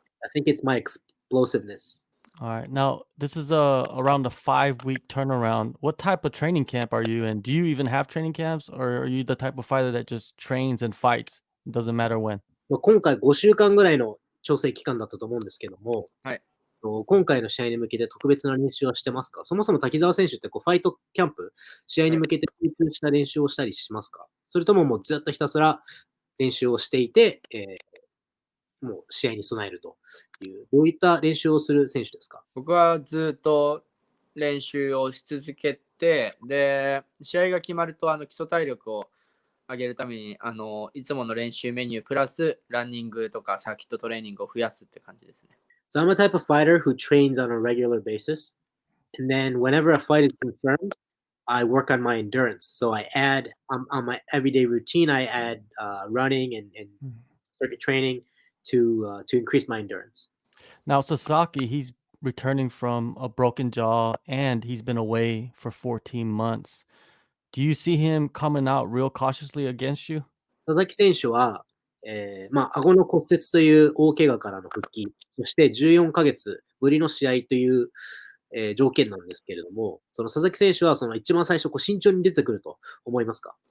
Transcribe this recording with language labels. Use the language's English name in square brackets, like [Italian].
[English] I think it's my explosiveness. All right. Now, this is around a 5-week turnaround. What type of training camp are you in? Do you even have training camps, or are you the type of fighter that just trains and fights? It doesn't matter when. [Japanese] 今回5週間ぐらいの調整期間だったと思うんですけども、はい。今回の試合に向けて特別な練習はしてますか？そもそも滝沢選手ってファイトキャンプ、試合に向けて集中した練習をしたりしますか？それとももうずっとひたすら練習をしていて、もう試合に備えるという、どういった練習をする選手ですか？僕はずっと練習をし続けて、で、試合が決まると基礎体力を上げるためにいつもの練習メニュープラスランニングとかサーキットトレーニングを増やすって感じですね。 [English] So I'm a type of fighter who trains on a regular basis. And then whenever a fight is confirmed, I work on my endurance. So I add on my everyday routine, I add running and circuit training to increase my endurance. Now Sasaki, he's returning from a broken jaw and he's been away for 14 months. Do you see him coming out real cautiously against you? [Japanese] 佐々木選手は、顎の骨折という大怪我からの復帰、そして14ヶ月ぶりの試合という、条件なんですけれども、その佐々木選手はその一番最初慎重に出てくると思いますか？